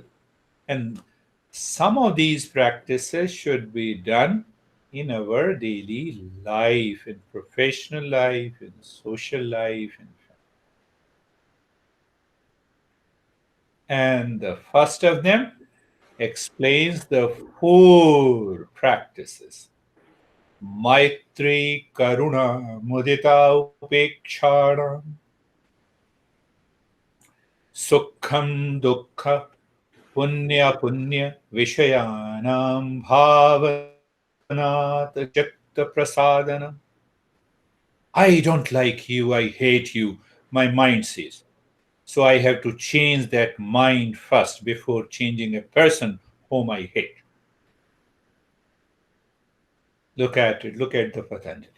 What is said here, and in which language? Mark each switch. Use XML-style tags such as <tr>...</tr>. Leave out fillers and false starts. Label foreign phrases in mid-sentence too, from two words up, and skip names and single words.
<en>And some of these practices should be done in our daily life, in professional life, in social life. And the first of them explains the 4 practices.</en> <sa>Maitri Karuna Mudita Upekshana Sukham Dukkha Punya Punya Vishayanam Bhavanat Chakta Prasadana.</sa> <en>I don't like you, I hate you, my mind says. So I have to change that mind first before changing a person whom I hate. Look at it, look at the Patanjali.</en>